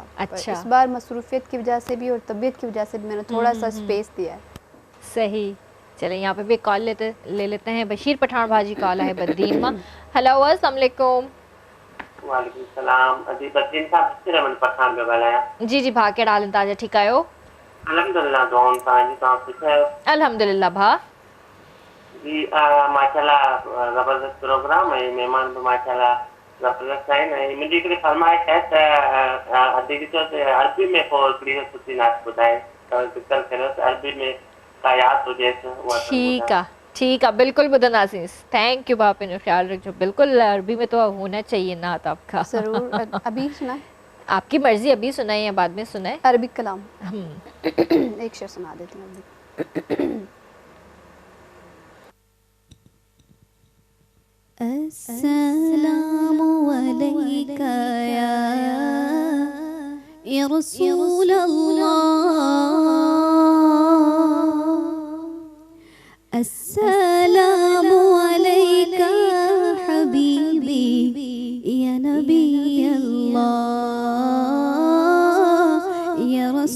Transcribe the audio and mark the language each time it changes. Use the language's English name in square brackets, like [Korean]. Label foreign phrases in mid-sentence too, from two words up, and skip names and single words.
[Hindi] अच्छा। इस बार मसरूफियत की वजह से भी और तबीयत की वजह से भी मैंने थोड़ा सा स्पेस दिया है। सही। चले यहाँ पे भी कॉल ले लेते हैं। बशीर पठान भाजी कॉल है बद्दीन मां। [Arabic] हेलो السلام عليكم. وعليكم السلام. [Sindhi] अजी बद्दीन साहब से रमन पठान पे ॻाल्हायां। जी जी भा, कहिड़ा हाल आहिनि तव्हांजा, ठीकु आहियो? अल्हम्दुलिल्लाह दुआऊं तव्हांजी, तव्हां ठीकु आहियो? अल्हम्दुलिल्लाह भा। [Hindi] जी माशाल्लाह ज़बरदस्त प्रोग्राम है, मेहमान भी माशाल्लाह ज़बरदस्त आहिनि। [Sindhi] ऐं मुंहिंजी हिकिड़ी फरमाइश आहे त अॼु ॾिसो त अरबी में पोइ हिकिड़ी सुठी नात ॿुधाए, ज़िक्र करियो त अरबी में का यादि हुजेसि उहा। [Hindi] ठीक है [Sindhi] बिल्कुल ॿुधंदासीं। [English] thank you [Sindhi] भाउ, पंहिंजो ख्याल रखिजो। [Hindi] बिल्कुल अरबी में तो होना चाहिए नात आपका। ज़रूर। अभी सुनाए? आपकी मर्जी, अभी सुनाए या बाद में सुनाए? अरबिक कलाम एक शेर सुना देती हूँ। [Arabic] السلام عليك يا رسول الله، السلام عليك حبيبي يا نبي الله، يا